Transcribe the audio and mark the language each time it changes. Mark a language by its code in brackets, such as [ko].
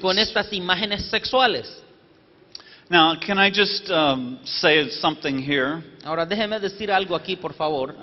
[es] con estas imágenes sexuales. [en] Now, can I just say something here? [es] Ahora déjeme decir algo aquí, por favor.